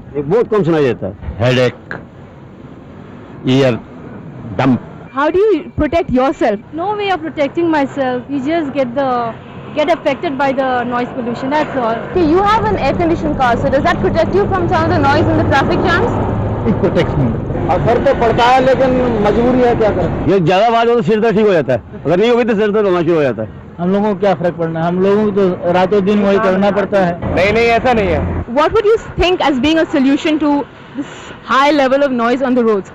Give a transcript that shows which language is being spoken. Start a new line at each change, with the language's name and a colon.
Hindi: एक बहुत कम सुनाई देता है।
English: Headache, ear, dump. How do you protect yourself? No way of protecting myself. You just get affected by the noise pollution, that's all. Okay, you have an air-conditioned car, so does that protect you from some of the noise in the traffic jams? It protects me.
Hindi: असर तो पड़ता है लेकिन मजबूरी है, क्या करें। ये ज़्यादा आवाज़ हो तो सिर दर्द ठीक हो जाता है। अगर नहीं होगी तो सिर दर्द होना शुरू हो जाता है। हम लोगों को क्या फर्क पड़ना है? हम लोगों को तो रातों दिन वही करना पड़ता है। नहीं, ऐसा नहीं है।
English: What would you think as being a solution to this high level of noise on the roads?